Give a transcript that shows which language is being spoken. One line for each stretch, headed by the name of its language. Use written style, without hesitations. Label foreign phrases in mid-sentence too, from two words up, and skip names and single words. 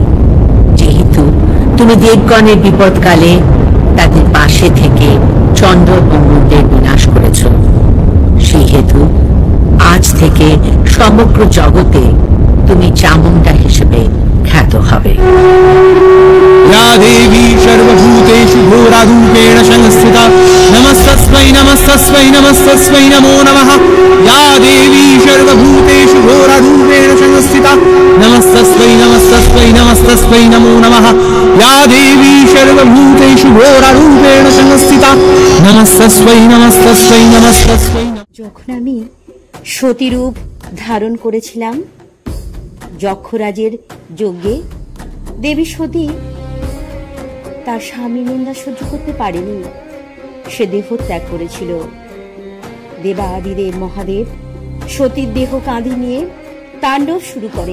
Bangla: যেহেতু তুমি দেবগণের বিপদকালে তাদের পাশে থেকে চন্দ্র ও মূর্তির বিনাশ করেছ, সেই হেতু আজ থেকে সমগ্র জগতে তুমি চামুণ্ডা হিসেবে খ্যাত হবে।
Sanskrit: या देवी सर्वभूतेषु घोरारूपेण संस्थिता नमस्तस्मै नमस्तस्मै नमस्तस्मै नमो नमः। या देवी सर्वभूतेषु घोरारूपेण संस्थिता नमस्तस्मै नमस्तस्मै नमस्तस्मै नमो नमः। या देवी सर्वभूतेषु घोरारूपेण संस्थिता नमस्तस्मै नमस्तस्मै नमस्तस्मै।
Bangla: যখন আমি সতীরূপ ধারণ করেছিলাম যক্ষরাজের যজ্ঞে, দেবী সতী তার স্বামী নিন্দা সহ্য করতে পারেনি, সে দেহ ত্যাগ করেছিল। দেবাদিদেব মহাদেব সতীর দেহ কাঁধে নিয়ে তাণ্ডব শুরু করে।